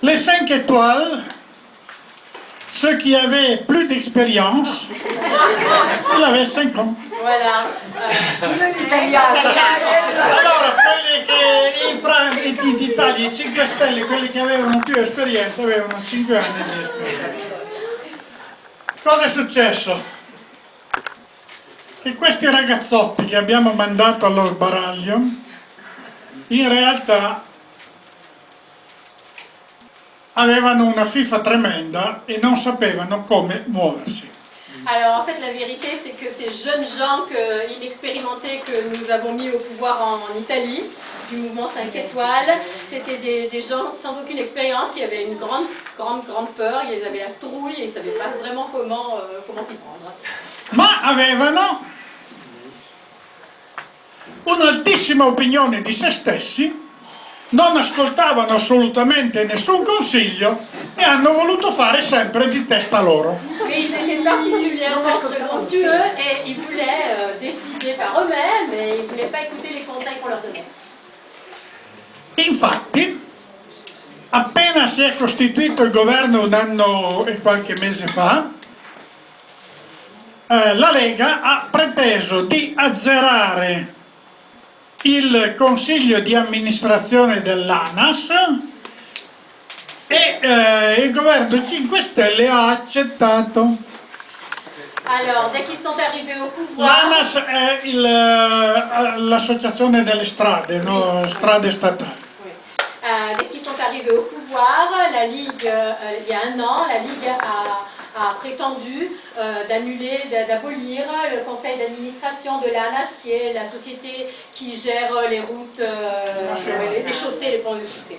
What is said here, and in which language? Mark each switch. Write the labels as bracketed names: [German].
[French] Les 5 étoiles, ceux qui avaient plus d'expérience, ils avaient 5 ans. Voilà. [Italian] Allora, quelli che d'Italia, i 5 Stelle, quelli che avevano più esperienza, avevano 5 anni di esperienza. Cosa è successo? Che questi ragazzotti che abbiamo mandato allo sbaraglio, in realtà avevano una fifa tremenda e non sapevano come muoversi. [French] Alors en fait la vérité c'est que ces jeunes gens inexpérimentés que nous avons mis au pouvoir en Italie, du mouvement 5 étoiles, c'était des gens sans aucune expérience qui avaient une grande peur, ils avaient la trouille et ils ne savaient pas vraiment comment s'y prendre. [Italian] Ma avevano un'altissima opinione di se stessi, non ascoltavano assolutamente nessun consiglio e hanno voluto fare sempre di testa loro. [French] Oui, ils étaient particulièrement présomptueux et ils voulaient décider par eux-mêmes et ils ne voulaient pas écouter les conseils qu'on leur donnait. [Italian] Infatti, appena si è costituito il governo un anno e qualche mese fa, la Lega ha preteso di azzerare il consiglio di amministrazione dell'ANAS e il governo 5 Stelle ha accettato. [French] Alors, dès qu'ils sont arrivés au pouvoir... [Italian] L'ANAS è l'associazione delle strade, no? Strade statali. [French] Dès qu'ils sont arrivés au pouvoir, la Ligue, il y a un an, la Ligue a prétendu d'annuler, d'abolir le conseil d'administration de l'ANAS, qui est la société qui gère les routes, les chaussées, les ponts de chaussées.